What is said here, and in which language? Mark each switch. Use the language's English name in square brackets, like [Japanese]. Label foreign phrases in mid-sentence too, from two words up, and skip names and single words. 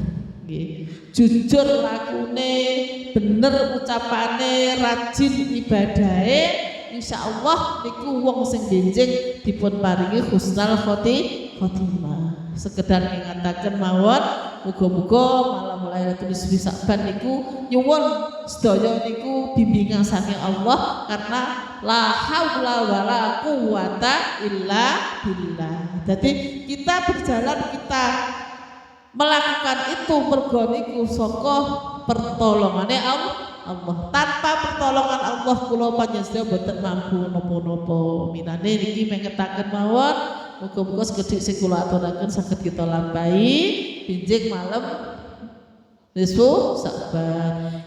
[Javanese] Jujur lakune, bener ucapane, rajin ibadahe, insyaallah niku wong sing benjing dipun paringi [Arabic] حسن الخاتمة. [Javanese] Sekedar ngataken mawon, muga-muga malam Lailatul Nisfi Sa'ban niku nyuwun sedaya niku bimbingan saking Allah, karena [Arabic] لا حول ولا قوة إلا بالله. [Indonesian] Jadi kita berjalan, kita melakukan itu [Javanese] mergo niku saka pertolongane Allah. Tanpa pertolongan Allah kula panjenengan boten mampu napa-napa. Minane niki mengetaken mawon, muga-muga sekedhik sing kula aturaken saged kita lampahi pinjing malam Nisfu Sa'ban.